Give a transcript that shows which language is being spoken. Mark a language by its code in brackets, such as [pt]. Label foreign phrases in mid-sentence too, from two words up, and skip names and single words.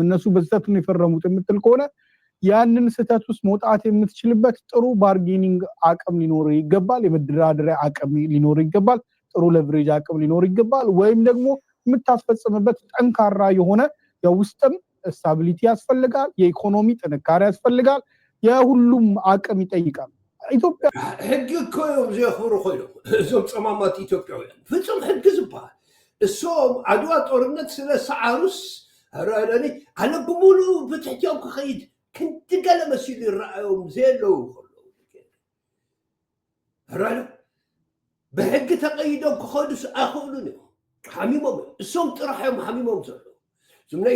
[am] እነሱ በስተት ነው የፈረሙት የምትል ከሆነ ያንን ስተት ውስጥ መውጣት የምትችልበት ጥሩ ባርጌኒንግ አቅም ሊኖር ይገባል የመደራደሪያ አቅም ሊኖር ይገባል ጥሩ ሌቨሬጅ አቅም ሊኖር ይገባል ወይም ደግሞ የምታስፈጽምበት ጠንካራ የሆነ የውስጥም ስታቢሊቲ ያስፈልጋል የኢኮኖሚ ጥንካሬ ያስፈልጋል የሁሉም አቅም ይጠይቃል ኢትዮጵያ [ti] ሕግ እኮ እዮም ዘኽብሩ ኮይኖም እዞም ፀማማት ኢትዮጵያውያን ፍጹም ሕግ ዝበሃል እሶም ዓድዋ ጦርነት ስለ ሰዓሩስ ረአለኒ ኣነ ብሙሉ ብትሕትዮም ክኸይድ ክንዲ ገለ መሲሉ ይረኣዮም ዘየለዉ ረአለ ብሕጊ ተቐይዶም ክኸዱስ ኣይኽእሉን እዮም ሓሚሞም እዮም እሶም ጥራሕ እዮም ሓሚሞም ዘለዉ እዞም ናይ